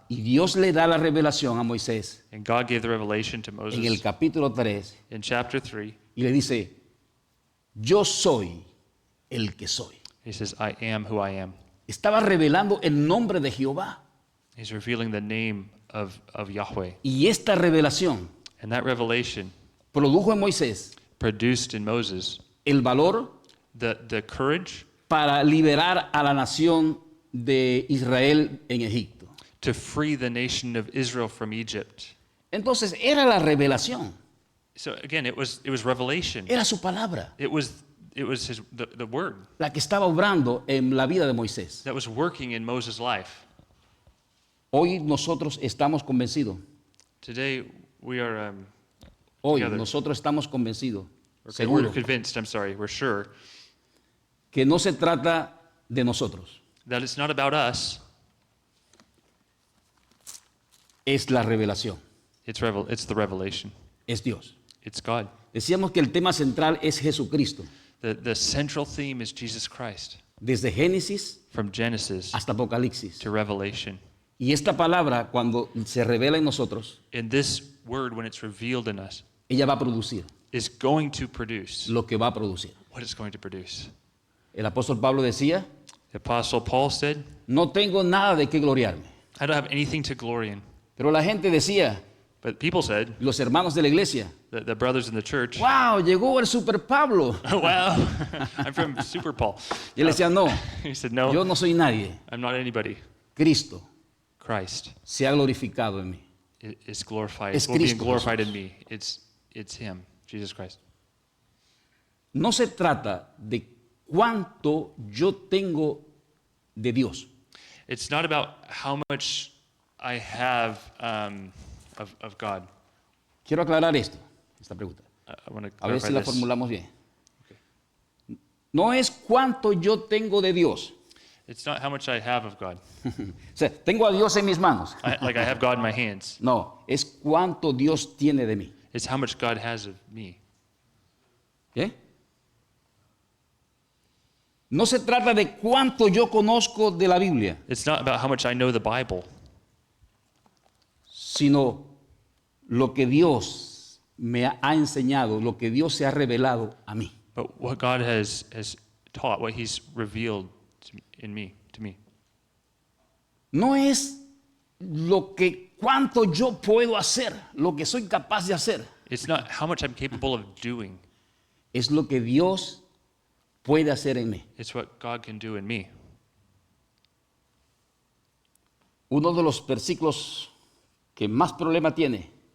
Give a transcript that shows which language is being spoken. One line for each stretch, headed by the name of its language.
Spanish: Y Dios le da la revelación a Moisés
English: And God gave the revelation to
Spanish: en el
English: Moses
Spanish: capítulo 3
English: in chapter 3.
Spanish: y le dice, yo soy el que soy.
English: He says, I am who I am.
Spanish: Estaba revelando el nombre de Jehová.
English: He's revealing the name of Yahweh.
Spanish: Y esta revelación
English: And that revelation
Spanish: produjo en Moisés
English: produced in Moses
Spanish: el valor
English: the courage
Spanish: para liberar a la nación de Israel en Egipto.
English: to free the nation of Israel from Egypt.
Spanish: Entonces era la revelación,
English: So again, it was revelation.
Spanish: era su palabra,
English: It was the word
Spanish: la que estaba obrando en la vida de Moisés.
English: that was working in Moses' life.
Spanish: Hoy nosotros estamos convencidos,
English: Today we are
Spanish: hoy
English: Together.
Spanish: nosotros estamos convencidos,
English: we're
Spanish: seguro,
English: convinced. We're sure
Spanish: que no se trata de nosotros,
English: that it's not about us.
Spanish: es la revelación,
English: It's the revelation.
Spanish: es Dios.
English: It's God.
Spanish: Decíamos que el tema central es Jesucristo,
English: The central theme is Jesus Christ,
Spanish: desde Génesis
English: from Genesis
Spanish: hasta Apocalipsis.
English: to Revelation.
Spanish: Y esta palabra, cuando se revela en nosotros,
English: And this word, when it's revealed in us,
Spanish: ella va a producir
English: is going to produce
Spanish: lo que va a producir.
English: what it's going to produce.
Spanish: El apóstol Pablo decía,
English: The Apostle Paul said,
Spanish: no tengo nada de qué gloriarme.
English: I don't have anything to glory in.
Spanish: Pero la gente decía,
English: But people said,
Spanish: los hermanos de la iglesia,
English: the brothers in the church,
Spanish: wow, llegó el super Pablo.
English: wow, I'm from Super Paul.
Spanish: Y él decía, no,
English: He said, no,
Spanish: yo no soy nadie.
English: I'm not anybody.
Spanish: Cristo
English: Christ
Spanish: se ha glorificado en mí.
English: is glorified.
Spanish: Es
English: Will be
Spanish: Cristo
English: glorified
Spanish: Jesús.
English: in me. It's Him, Jesus Christ.
Spanish: No se trata de cuánto yo tengo de Dios.
English: It's not about how much I have of God.
Spanish: Quiero aclarar esta pregunta.
English: I want to
Spanish: A ver
English: clarify
Spanish: si la
English: this.
Spanish: formulamos bien. No es cuánto yo tengo de Dios.
English: It's not how much I have of God.
Spanish: O sea, tengo a Dios en mis manos.
English: Like I have God in my hands.
Spanish: No, es cuánto Dios tiene de mí.
English: It's how much God has of me.
Spanish: ¿Qué? No se trata de cuánto yo conozco de la Biblia,
English: It's not about how much I know the Bible,
Spanish: sino lo que Dios me ha enseñado, lo que Dios se ha revelado a mí.
English: but what God has taught, what He's revealed to me.
Spanish: No es cuánto yo puedo hacer, lo que soy capaz de hacer.
English: It's not how much I'm capable of doing.
Spanish: Es lo que Dios puede hacer en mí.
English: It's what God can do in me.
Spanish: Uno de los versículos que más problema tiene